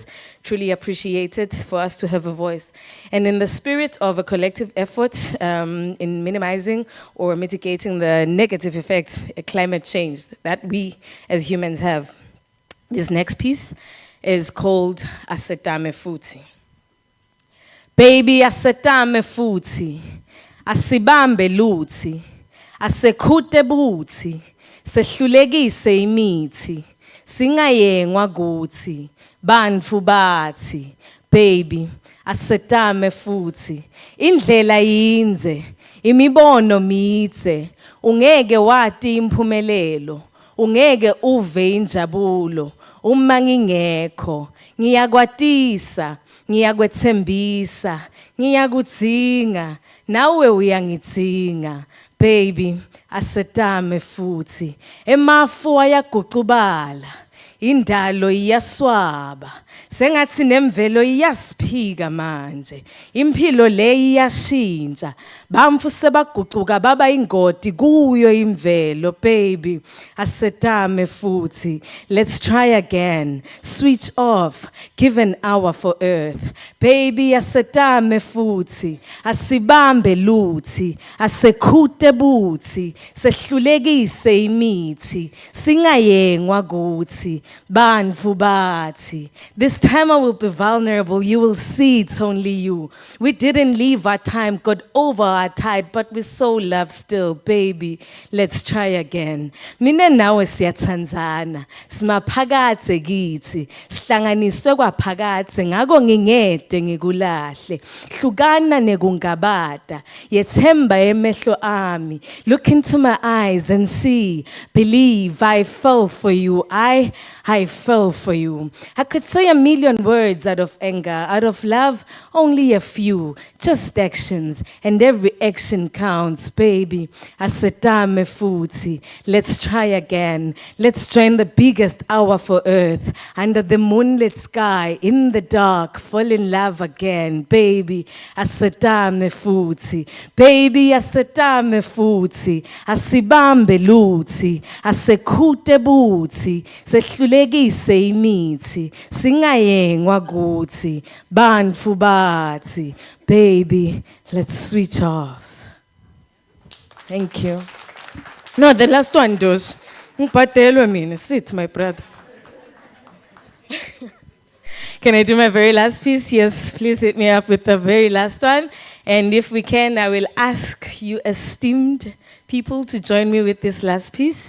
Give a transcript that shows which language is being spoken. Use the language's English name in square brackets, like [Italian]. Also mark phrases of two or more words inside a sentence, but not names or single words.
[English] Truly appreciate it for us to have a voice. And in the spirit of a collective effort in minimizing or mitigating the negative effects of climate change that we as humans have, this next piece is called Asetame Futhi. [Swati] Baby, asetame futhi, asibambe luthi, asekhute buthi, sehlulekise imithi, singayengwa kuthi, bantfu bathi, baby, asetame futhi, indlela yinze, imibono midze, ungeke wati imphumelelo, ungeke uve injabulo, uma ngingekho, ngiyakwatisa, ngiyakwethembisa, ngiyakudzinga, nawe uyangidzinga, baby, asetame futhi, emafu ayagucubala, indalo iyaswaba, sengathi nemvelo iyasiphika manje, impilo le iyashintsha, bamfu sebagucuka baba ingoti kuyo imvelo, baby, asetame futhi, [English] let's try again, switch off, give an hour for earth, baby, [Swati] asetame futhi, asibambe luthi, asekhute buthi, sehlulekise imithi, singayengwa kuthi, bantfu bathi. [English] This time I will be vulnerable, you will see it's only you. We didn't leave our time, got over our tide, but we so love still, baby. Let's try again. [Swati] Mina nawe siyatsandzana, simaphakathe kithi, sihlanganiswe kwaphakathe, ngako ngingede ngikulahle, hlukana nekungabata, yethemba emehlo ami, [English] look into my eyes and see, believe I fell for you, I fell for you. I could say a million words out of anger, out of love, only a few, just actions, and every action counts, baby. [Swati] Asetame futhi, [English] let's try again. Let's join the biggest hour for earth, under the moonlit sky, in the dark, fall in love. love again. Baby, [Swati] asetame futhi. Baby, asetame futhi. Asibambe luthi. Asekhute buthi. Sehlulekise imithi. Singayengwa kuthi. Bantu bathi. [English] Baby, let's switch off. Thank you. No, the last one does. Sit, my brother. Can I do my very last piece? Yes, please hit me up with the very last one. And if we can, I will ask you esteemed people to join me with this last piece.